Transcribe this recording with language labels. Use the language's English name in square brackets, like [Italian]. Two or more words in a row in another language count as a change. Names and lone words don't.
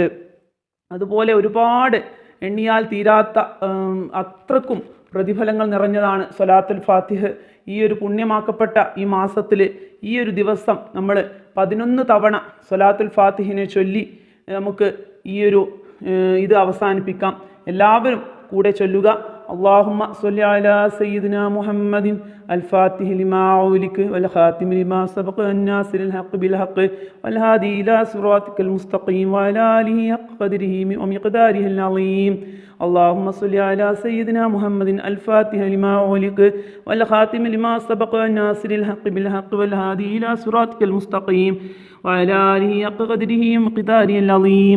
[Malayalam] അതുപോലെ ഒരുപാട് എണ്ണിയാൽ തീരാത്ത അത്രക്കും പ്രതിഫലങ്ങൾ നിറഞ്ഞതാണ് സ്വലാത്തുൽ ഫാത്തിഹ്. ഈ ഒരു പുണ്യമാക്കപ്പെട്ട ഈ മാസത്തിൽ ഈ ഒരു ദിവസം നമ്മൾ 11 തവണ സ്വലാത്തുൽ ഫാത്തിഹിനെ ചൊല്ലി നമുക്ക് ഇത് അവസാനിപ്പിക്കാം. എല്ലാവരും കൂടെ ചൊല്ലുക. [Arabic] اللهم صل على سيدنا محمد الفاتح لما أغلق والخاتم لما سبق الناصر الحق بالحق والهادي إلى صراطك المستقيم وعلى آله حق قدره ومقداره العظيم. اللهم صل على سيدنا محمد الفاتح لما أغلق والخاتم لما سبق الناصر الحق بالحق والهادي إلى صراطك المستقيم وعلى آله حق قدره ومقداره العظيم.